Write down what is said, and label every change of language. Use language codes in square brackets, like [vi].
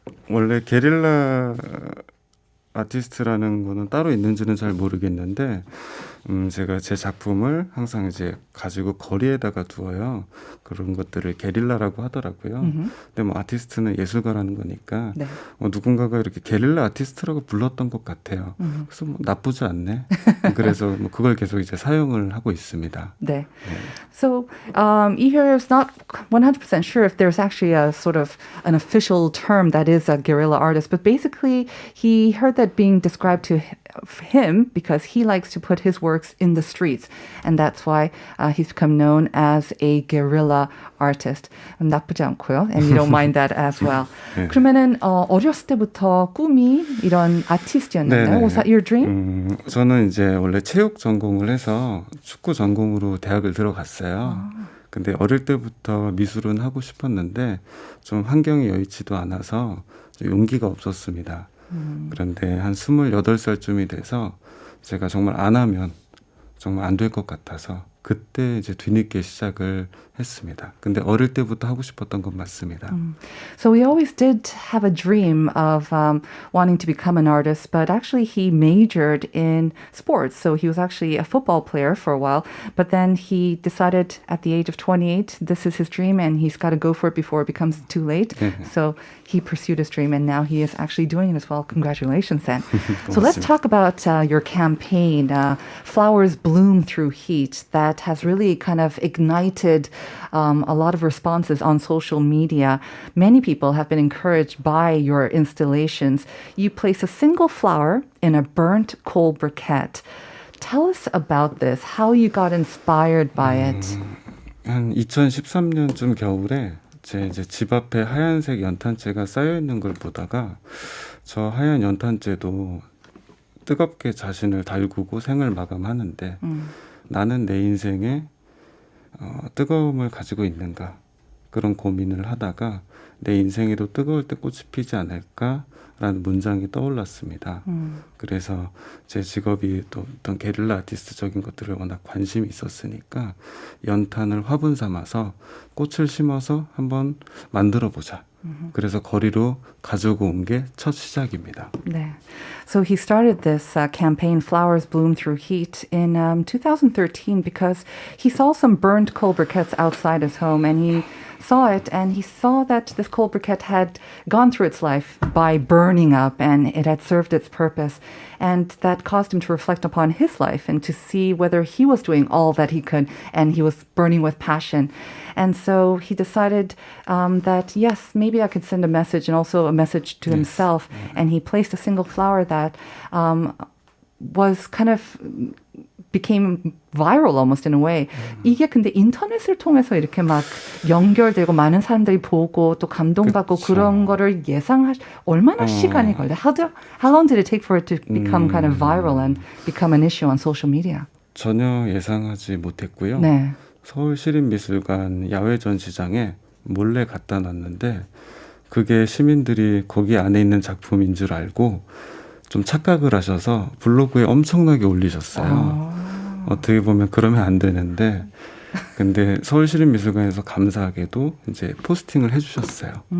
[ko] 원래 게릴라 아티스트라는 거는 따로 있는지는 잘 모르겠는데 제가 제 작품을 항상 이제 가지고 거리에다가 두어요. 그런 것들을 게릴라라고 하더라고요. 근데 뭐 아티스트는 예술가라는 거니까 네. 누군가가 이렇게 게릴라 아티스트라고 불렀던 것 같아요. 그래서 뭐 나쁘지 않네. 그래서 뭐 그걸 계속 이제 사용을 하고 있습니다. 네. [en] So Ihor is not 100% sure if there's actually a sort of an official term that is a guerrilla artist, but basically he heard that being described to him because he likes to put his works in the streets, and that's why he's become known as a guerrilla artist. [ko] 나쁘지 않고요, [en] and you don't mind that as well. [ko] 네. 그러면은 어렸을 때부터 꿈이 이런 아티스트였나요? [en] Was that your dream? [ko] 저는 이제 원래 체육 전공을 해서 축구 전공으로 대학을 들어갔어요. 근데 어릴 때부터 미술은 하고 싶었는데 좀 환경이 여의치도 않아서 좀 용기가 없었습니다. 그런데 한 28살쯤이 돼서 제가 정말 안 하면 정말 안 될 것 같아서 그때 이제 뒤늦게 시작을 했습니다. 근데 어릴 때부터 하고 싶었던 건 맞습니다. [en] So we always did have a dream of wanting to become an artist, but actually he majored in sports. So he was actually a football player for a while, but then he decided at the age of 28, this is his dream and he's got to go for it before it becomes too late. So he pursued his dream and now he is actually doing it as well. Congratulations then. So let's talk about your campaign, Flowers Bloom Through Heat, that has really kind of ignited a lot of responses on social media. Many people have been encouraged by your installations. You place a single flower in a burnt coal briquette. Tell us about this, how you got inspired by it. [ko] 한 2013년쯤 겨울에 제 이제 집 앞에 하얀색 연탄재가 쌓여 있는 걸 보다가 저 하얀 연탄재도 뜨겁게 자신을 달구고 생을 마감하는데 나는 내 인생에 뜨거움을 가지고 있는가 그런 고민을 하다가 내 인생에도 뜨거울 때 꽃이 피지 않을까라는 문장이 떠올랐습니다. 그래서 제 직업이 또 어떤 게릴라 아티스트적인 것들을 워낙 관심이 있었으니까 연탄을 화분 삼아서 꽃을 심어서 한번 만들어 보자. 그래서 거리로 가지고 온 게 첫 시작입니다. 네. [en] So he started this campaign, Flowers Bloom Through Heat, in 2013 because he saw some burned coal briquettes outside his home and he saw it and he saw that this coal briquette had gone through its life by burning up and it had served its purpose. And that caused him to reflect upon his life and to see whether he was doing all that he could and he was burning with passion. And so he decided that, yes, maybe I could send a message and also a message to himself. And he placed a single flower that was kind of became viral almost in a way. [ko] 이게 근데 인터넷을 통해서 이렇게 막 연결되고 많은 사람들이 보고 또 감동받고 그쵸. 그런 거를 얼마나 시간이 걸려? [en] How long did it take for it to become kind of viral and become an issue on social media? [ko] 전혀 예상하지 못했고요. 네. 서울시립미술관 야외 전시장에 몰래 갖다 놨는데 그게 시민들이 거기 안에 있는 작품인 줄 알고 좀 착각을 하셔서 블로그에 엄청나게 올리셨어요. 어떻게 보면 그러면 안 되는데 근데 서울시립미술관에서 감사하게도 이제 포스팅을 해주셨어요.